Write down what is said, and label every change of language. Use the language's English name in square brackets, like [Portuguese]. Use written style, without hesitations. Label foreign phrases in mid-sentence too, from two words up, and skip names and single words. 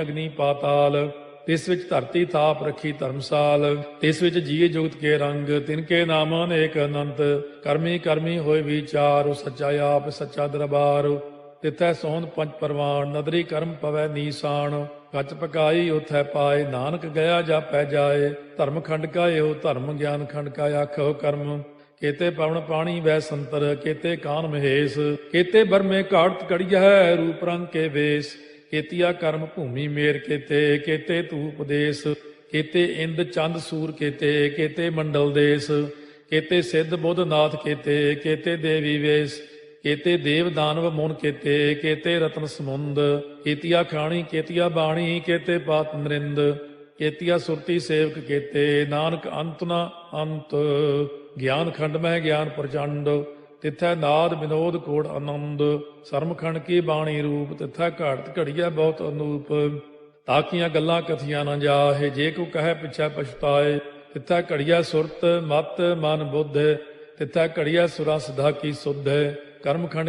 [Punjabi] ਅਗਨੀ ਪਾਤਾਲ, ਤਿਸ ਵਿੱਚ ਧਰਤੀ ਥਾਪ ਰੱਖੀ ਧਰਮਸਾਲ, ਤਿਸ ਵਿੱਚ ਜੀਏ ਜੁਗਤ ਕੇ ਰੰਗ, ਤਿਨ ਕੇ ਨਾਮ ਅਨੇਕ ਅਨੰਤ, ਕਰਮੀ ਕਰਮੀ ਹੋਏ ਵਿਚਾਰ, ਸੱਚਾ ਆਪ ਸੱਚਾ ਦਰਬਾਰ, ਤਿਥੈ ਸੋਹਣ ਪੰਜ ਪਰਵਾਨ, ਨਦਰੀ ਕਰਮ ਪਵੈ ਨੀਸਾਨ, ਕੱਚ ਪਕਾਈ ਉਥੈ ਪਾਏ, ਨਾਨਕ ਗਿਆ ਜਾਪੈ ਜਾਏ, ਧਰਮ ਖੰਡ ਕਾ ਇਹੋ ਧਰਮ, ਗਿਆਨ ਖੰਡ ਕਾ ਆਖੋ ਕਰਮ, ਕੇਤੇ ਪਵਨ ਪਾਣੀ ਵੈ ਸੰਤਰ, ਕੇਤੇ ਕਾਨ ਮਹੇਸ਼, ਕੇਤੇ ਬਰਮੇ ਘਾੜਤ ਕੜੀਐ, ਰੂਪ ਰੰਗ ਕੇ ਵੇਸ, ਕੇਤੀਆ ਕਰਮ ਭੂਮੀ ਮੇਰ ਕੇਤੇ, ਕੇਤੇ ਤੂ ਉਪਦੇਸ਼, ਕੇਤੇ ਇੰਦ ਚੰਦ ਸੂਰ ਕੇਤੇ, ਕੇਤੇ ਮੰਡਲ ਦੇਸ਼, ਕੇਤੇ ਸਿੱਧ ਬੁੱਧ ਨਾਥ ਕੇਤੇ, ਕੇਤੇ ਦੇਵੀ ਵੇਸ, ਕੇਤੇ ਦੇਵ ਦਾਨਵ ਮੁਨ ਕੇਤੇ, ਕੇਤੇ ਰਤਨ ਸਮੁੰਦ, ਕੇਤੀਆ ਖਾਣੀ ਕੇਤੀਆ ਬਾਣੀ, ਕੇਤੇ ਪਾਤ ਨਰਿੰਦ, ਕੇਤੀਆ ਸੁਰਤੀ ਸੇਵਕ ਕੇਤੇ, ਨਾਨਕ ਅੰਤ ਨ ਅੰਤ, ਗਿਆਨ ਖੰਡ ਮਹਿ ਗਿਆਨ ਪਰਚੰਡ, ਤਿਥੈ ਨਾਦ ਵਿਨੋਦ ਕੋਡ ਅਨੰਦ, ਸਰਮਖੰਡ ਕੀ ਬਾਣੀ ਰੂਪ, ਤਿਥੈ ਘਾਟ ਘੜੀਆ ਬਹੁਤ ਅਨੂਪ, ਤਾਕੀਆ ਗੱਲਾਂ ਕਥੀਆ ਨ ਜਾਹੇ, ਜੇ ਕੋ ਕਹੇ ਪਿਛੈ ਪਛਤਾਏ, ਤਿਥੈ ਘੜੀਆ ਸੁਰਤ ਮਤ ਮਨ ਬੁੱਧ, ਤਿਥੈ ਘੜੀਆ ਸੁਰਾ ਸਿਧਾ ਕੀ ਸੁਧ, ਕਰਮਖੰਡ